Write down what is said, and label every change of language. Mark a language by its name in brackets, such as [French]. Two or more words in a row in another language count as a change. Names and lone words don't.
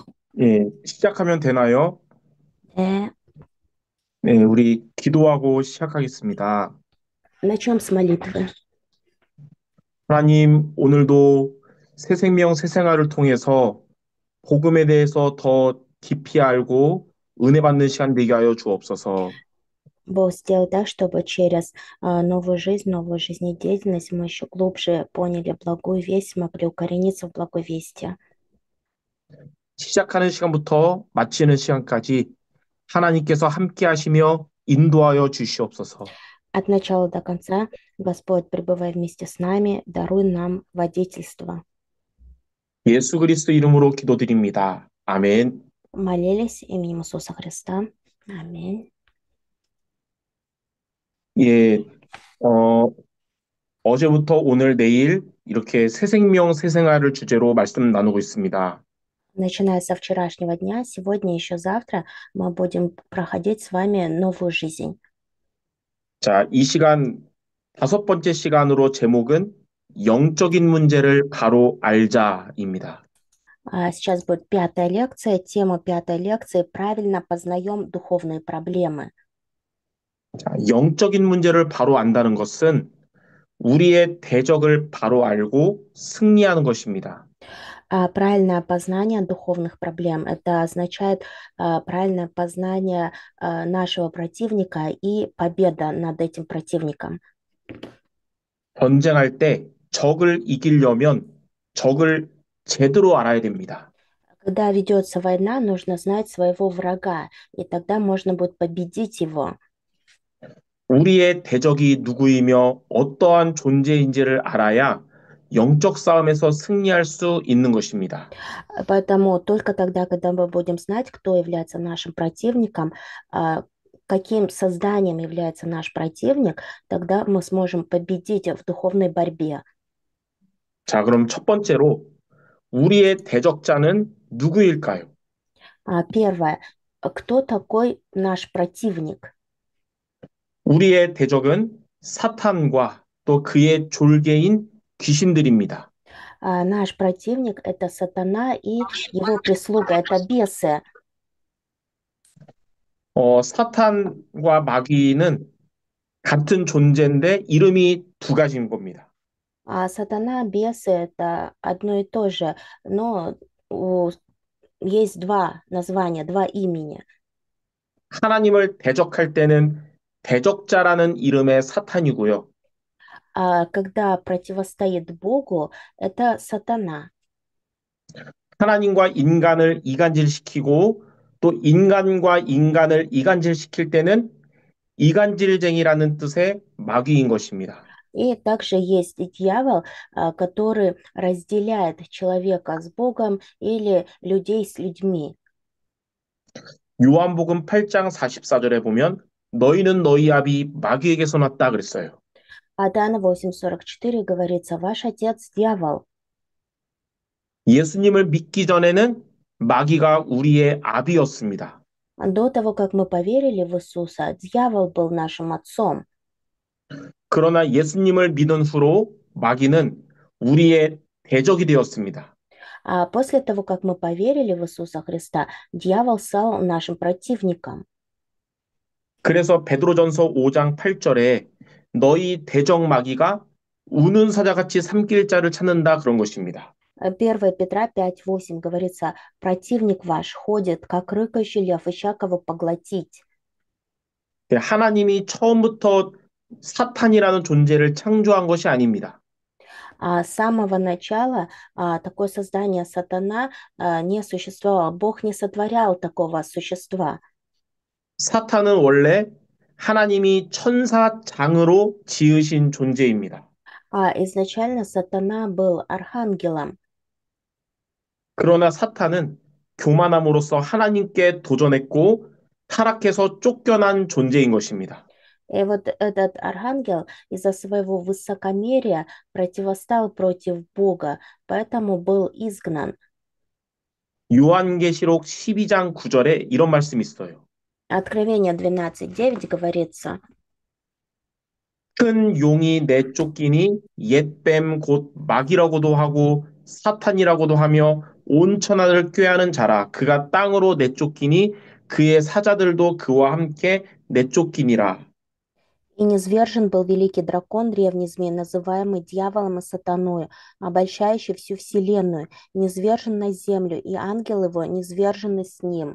[Korean] 예, 시작하면 되나요? 네. 네, 우리 기도하고 시작하겠습니다. [Russian] Начнем с молитвы. [Korean] 하나님, 오늘도 새 생명, 새 생활을 통해서 복음에 대해서 더 깊이 알고 은혜 받는 시간 되게 하여 주옵소서. [Russian] Бог сделал так, чтобы через новую жизнедеятельность мы еще глубже поняли благую весть, могли укорениться в благой вести. [Korean] 시작하는 시간부터 마치는 시간까지 하나님께서 함께 하시며 인도하여 주시옵소서. [Russian] От начала до конца, Господь, пребывай вместе с нами, даруй нам водительство. [Korean] 예수 그리스도 이름으로 기도드립니다. 아멘. [Russian] Молились именем Иисуса Христа. Аминь. [Korean] 예, 어, 어제부터 오늘, 내일 이렇게 새 생명, 새 생활을 주제로 말씀 나누고 있습니다. [Russian] Начиная со вчерашнего дня, сегодня и еще завтра мы будем проходить с вами новую жизнь. [Korean] 자, 이 시간 다섯 번째 시간으로 제목은 영적인 문제를 바로 알자입니다. [Russian] Сейчас будет пятая лекция. Тема пятой лекции — «Правильно познаем духовные проблемы». [Korean] 자, 영적인 문제를 바로 안다는 것은 우리의 대적을 바로 알고 승리하는 것입니다. [Russian] Правильное познание духовных проблем — это означает правильное познание нашего противника и победа над этим противником. [Korean] 전쟁할 때 적을 이기려면 적을 제대로 알아야 됩니다. [Russian] Когда ведется война, нужно знать своего врага, и тогда можно будет победить его. [Korean] 우리의 대적이 누구이며 어떠한 존재인지를 알아야 영적 싸움에서 승리할 수 있는 것입니다. [Russian] Поэтому только тогда, когда мы будем знать, кто является нашим противником, каким созданием является наш противник, тогда мы сможем победить в духовной борьбе. [Korean] 자, 그럼 첫 번째로 우리의 대적자는 누구일까요? [Russian] Первое. Кто такой наш противник? [Korean] 우리의 대적은 사탄과 또 그의 졸개인 귀신들입니다. [Russian] Наш противник — это сатана и его прислуга — это бесы. [Korean] 사탄과 마귀는 같은 존재인데 이름이 두 가지인 겁니다. [Russian] А сатана, бесы — это одно и то же, но есть два названия, два имени. [Korean] 하나님을 대적할 때는 대적자라는 이름의 사탄이고요. [Russian] А когда противостоит Богу, это сатана. [Korean] 하나님과 인간을 이간질시키고 또 인간과 인간을 이간질시킬 때는 이간질쟁이라는 뜻의 마귀인 것입니다. [Russian] И также есть дьявол, который разделяет человека с Богом или людей с людьми. [Korean] 요한복음 8장 44절에 보면 너희는 너희 아비 마귀에게서 났다 그랬어요. [Russian] А Дана 8:44 говорится: «Ваш отец — дьявол». [Korean] 예수님을 믿기 전에는 마귀가 우리의 아비였습니다. [Russian] До того, как мы поверили в Иисуса, дьявол был нашим отцом. [Korean] 그러나 예수님을 믿은 후로 마귀는 우리의 대적이 되었습니다. [Russian] А после того, как мы поверили в Иисуса Христа, дьявол стал нашим противником. [Korean] 그래서 베드로전서 5장 8절에 너희 대적 마귀가 우는 사자같이 삼킬 자를 찾는다 그런 것입니다. [Russian] 1 Петра 5:8 говорится: «Противник ваш ходит, как рыкающий лев, ища кого поглотить». [Korean] 하나님이 처음부터 사탄이라는 존재를 창조한 것이 아닙니다. [Russian] А с самого начала такое создание сатана не существовало. Бог не сотворял такого существа. [Korean] 사탄은 원래 하나님이 천사장으로 지으신 존재입니다. [Russian] Изначально сатана был архангелом. [Korean] 그러나 사탄은 교만함으로써 하나님께 도전했고 타락해서 쫓겨난 존재인 것입니다. [Russian] И вот этот архангел из-за своего высокомерия противостал против Бога, поэтому был изгнан. [Korean] 요한계시록 12장 9절에 이런 말씀이 있어요. [Russian] Откровение 12:9 говорится: [Korean] 큰 용이 내쫓기니 옛뱀 곧 마귀라고도 하고 사탄이라고도 하며 온 천하를 꾀하는 자라. 그가 땅으로 내쫓기니 그의 사자들도 그와 함께 내쫓기니라. [Russian] И низвержен был великий дракон, древний змей, называемый дьяволом и сатаною, обольщающий всю вселенную, низвержен на землю, и ангел его низвержены с ним.